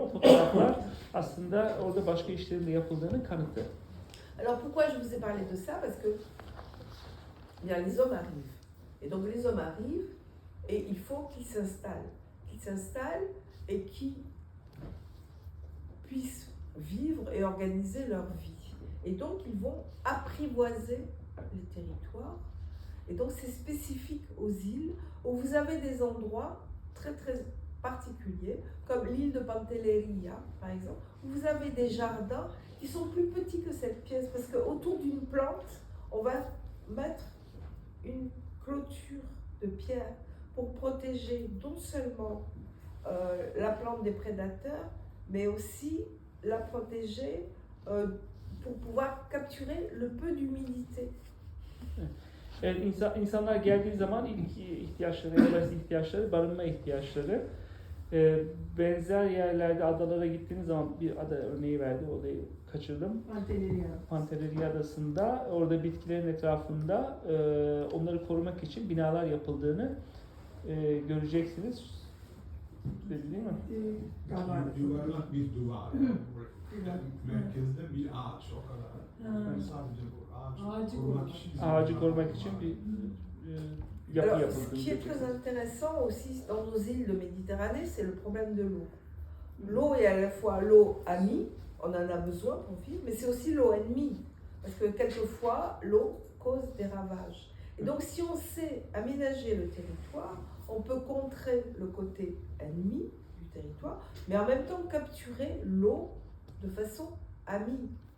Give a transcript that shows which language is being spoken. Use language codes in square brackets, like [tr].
[tr] O fotoğraflar aslında orada başka işlerin de yapıldığının kanıtı. [fr] Alors pourquoi je vous ai parlé de ça? Parce que bien, les hommes arrivent. Et donc les hommes arrivent et il faut qu'ils s'installent. Qu'ils s'installent et qu'ils puissent vivre et organiser leur vie. Et donc, ils vont apprivoiser les territoires. Et donc, c'est spécifique aux îles où vous avez des endroits très, très particuliers, comme l'île de Pantelleria, par exemple, où vous avez des jardins qui sont plus petits que cette pièce, parce qu'autour d'une plante, on va mettre une clôture de pierre pour protéger non seulement la plante des prédateurs, mais aussi la protéger pour pouvoir capturer le peu d'humidité. [tr] Evet, insanlar geldiği zaman ilk ihtiyaçları, en basit ihtiyaçları, barınma ihtiyaçları. Benzer yerlerde adalara gittiğiniz zaman, bir ada örneği verdi, olayı kaçırdım. Pantelleria Adası'nda, orada bitkilerin etrafında onları korumak için binalar yapıldığını göreceksiniz. Değil mi? Yuvarlak bir duvar. Merkezde bir ağaç o kadar. Yani sadece bu ağacı korumak için bir yapı [fr] Alors, [tr] yapıldı. [fr] ce qui est très intéressant aussi dans nos îles de Méditerranée, c'est le problème de l'eau. L'eau est à la fois l'eau amie, on en a besoin pour vivre, mais c'est aussi l'eau ennemie, parce que quelquefois l'eau cause des ravages. Et donc si on sait aménager le territoire, on peut contrer le côté ennemi du territoire, mais en même temps capturer l'eau de façon amie.